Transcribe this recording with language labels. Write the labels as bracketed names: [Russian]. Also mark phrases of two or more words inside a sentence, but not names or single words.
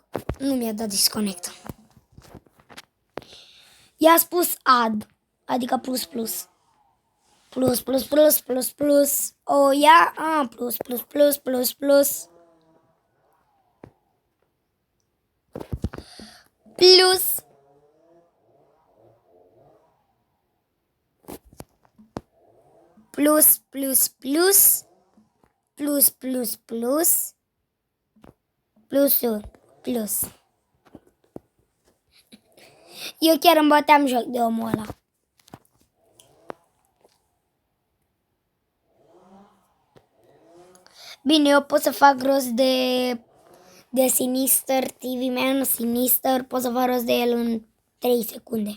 [Romanian] Nu mi-a dat disconnect. I-a spus add, adică plus plus. Plus plus plus plus plus. O ia, plus plus plus plus plus. Plus. Plus plus plus. Plus plus plus. Plusul plus. Eu chiar îmi băteam joc de omul ăla. Bine, eu pot să fac rost de Sinister TV Man, Sinister, pot să fac rost de el în 3 secunde.